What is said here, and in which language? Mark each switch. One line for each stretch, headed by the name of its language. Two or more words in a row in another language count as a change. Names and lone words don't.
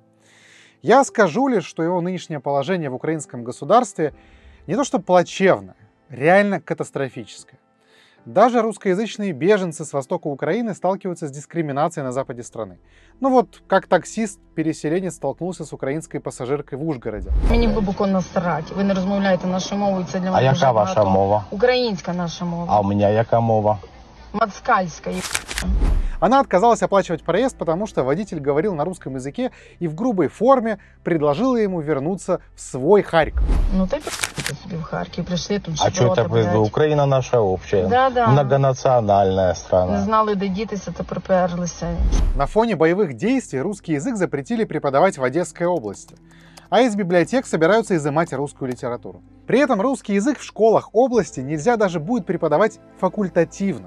Russian: Я скажу лишь, что его нынешнее положение в украинском государстве не то что плачевное, реально катастрофическое. Даже русскоязычные беженцы с востока Украины сталкиваются с дискриминацией на западе страны. Ну вот, как таксист-переселенец столкнулся с
Ukrainian: українською пасажиркою в Ужгороді. Мені глибоко насрать. Ви не розмовляєте нашою мовою, це для А мене яка дуже ваша багато. мова? Українська наша мова.
Russian: А у меня
Ukrainian: яка мова? Мацкальська.
Russian: Она отказалась оплачивать проезд, потому что водитель говорил на русском языке и в грубой форме предложила ему вернуться в свой Харьков.
Ukrainian: Ну ти пи***ти собі в Харків, прийшли тут
Russian: А что это вы? Украина наша общая. Да. Многонациональная
Ukrainian: Не
Russian: страна.
Ukrainian: знали, де дітися, то приперлися.
Russian: На фоне боевых действий русский язык запретили преподавать в Одесской области, а из библиотек собираются изымать русскую литературу. При этом русский язык в школах области нельзя даже будет преподавать факультативно.